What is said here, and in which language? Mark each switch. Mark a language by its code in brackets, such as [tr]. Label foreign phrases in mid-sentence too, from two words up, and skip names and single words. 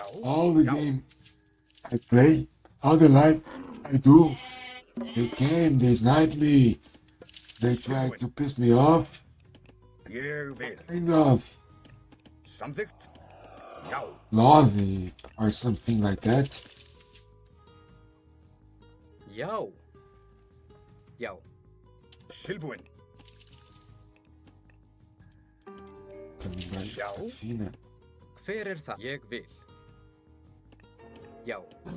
[en] All the game I play, all the life I do, they came, they sniped me, they tried to piss me off. You will. Kind of Something? No. love me or something like that. [is] Já. Já. Tilbúin. [sv] Kan vi bara fina. [is] Hver er það? Ég vil. Já.